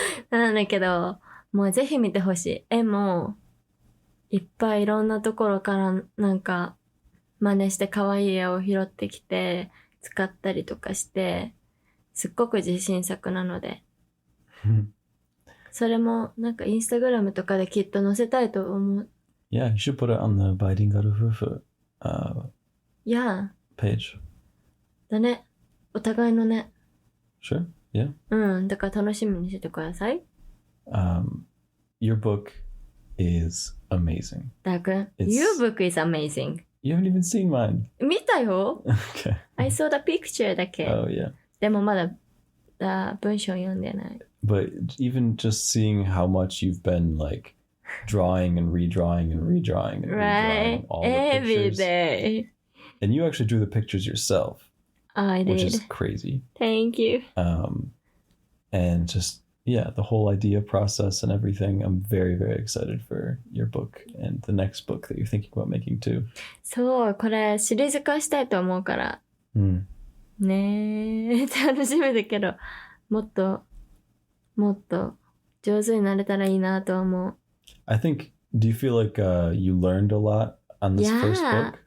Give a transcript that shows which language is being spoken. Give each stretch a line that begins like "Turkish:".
Japanese: なんだけど、もうぜひ見てほしい。絵もいっぱいいろんなところからなんか真似して可愛い絵を拾ってきて使ったりとかして、すっごく自信作なので。それもなんかインスタグラムとかできっと載せたいと思う。
English: Yeah, you should put it on the Bilingual Fufu page.
Japanese: だね。お互いのね。
English: Sure, yeah.
Japanese: だから楽しみにしてください。
English: Your book is amazing. ダー君、Your book is amazing. You haven't even seen mine.
Japanese: 見たよ。
English: Okay. I saw the picture
Japanese: だけ。
English: Oh, yeah.
Japanese: でもまだ文章読んでない。
English: But even just seeing how much you've been like drawing and redrawing and redrawing and redrawing all the Every pictures. day. And you actually drew the pictures yourself. I did. Which is crazy. Thank you. And just, yeah, the whole idea process and everything. I'm very, very excited for your book and the next book that you're thinking about making too.
Japanese: そう、これシリーズ化したいと思うから。ねえ、楽しみだけど、もっと上手になれたらいいなと思う。
English: I think, do you feel like you learned a lot on this first book?